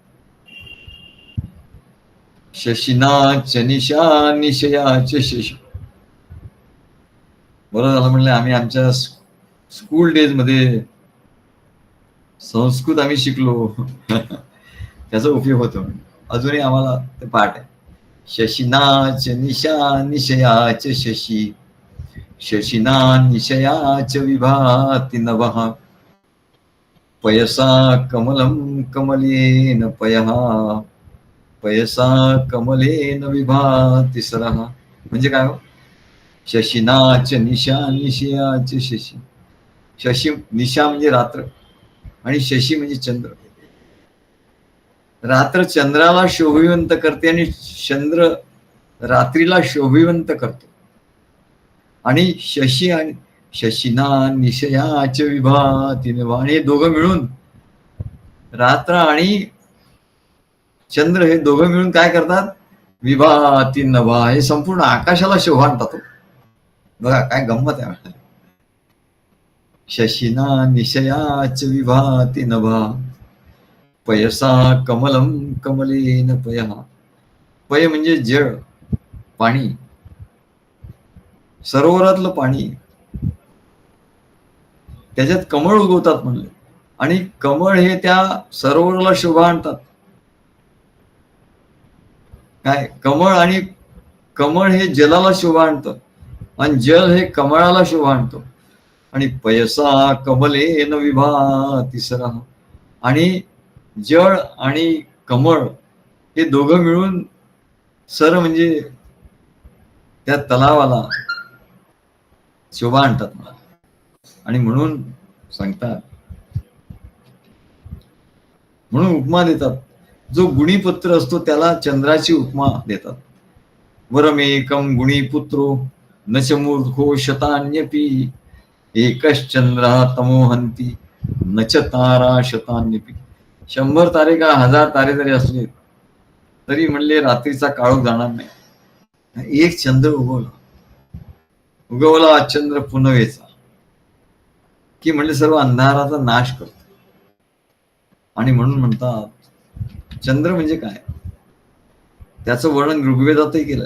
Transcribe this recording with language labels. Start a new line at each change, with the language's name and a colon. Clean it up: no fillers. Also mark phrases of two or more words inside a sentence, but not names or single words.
Sanskrit: शशिनाच निशा निशयाच शशी.
Marathi: बरं झालं म्हणले आम्ही आमच्या
English: school days
Marathi: मध्ये संस्कृत आम्ही शिकलो त्याचा उपयोग होतो. अजूनही आम्हाला ते पाठ आहे.
Sanskrit: शशिनाच निशा निशयाच शशी, शशिना निशयाच विभाति नभः, पयसा कमलम कमलेन पयः, पयसा कमलेन विभाति सरः.
Marathi: म्हणजे काय हो?
Sanskrit: शशिनाच निशा निशयाच शशी.
Marathi: शशी निशा म्हणजे रात्र आणि शशी म्हणजे चंद्र. रात्र चंद्राला शोभिवंत करते आणि चंद्र रात्रीला शोभिवंत करतो.
Sanskrit: आणि शशी आणि शशिना निशयाच विभाति नभः,
Marathi: आणि हे दोघं मिळून, रात्र आणि चंद्र हे दोघं मिळून काय करतात?
Sanskrit: विभाति नभः,
Marathi: हे संपूर्ण आकाशाला शोभा आणतात. बघा काय गंमत आहे.
Sanskrit: शशिना निशयाच विभाति नभः, पयसा कमलम कमलेन पयः.
Marathi: पय म्हणजे जळ, पाणी, सरोवरातलं पाणी, त्याच्यात कमळ उगवतात म्हणले, आणि कमळ हे त्या सरोवराला शोभा आणतात. काय कमळ, आणि कमळ हे जलाला शोभा आणतं, आणि जल हे कमळाला शोभा आणतो.
Sanskrit: आणि पयसा कमलेन विभाति सरः,
Marathi: आणि जळ आणि कमळ हे दोघं मिळून सर म्हणजे त्या तलावाला शोभा आणतात मला. आणि म्हणून सांगतात, म्हणून उपमा देतात. जो गुणीपुत्र असतो त्याला चंद्राची उपमा देतात.
Sanskrit: वरमेकम गुणीपुत्रो न च मूर्खो शतान्यपी, एकश्चंद्र तमोहंती न च तारा शतान्यपी.
Marathi: 100 तारे का 1000 तारे जरी असले तरी म्हणले रात्रीचा काळोख जाणार नाही. एक चंद्र उगवला चंद्र पुनवेचा की म्हणले सर्व अंधाराचा नाश करतो. आणि म्हणून म्हणतात चंद्र म्हणजे काय, त्याचं वर्णन ऋग्वेदातही केलं.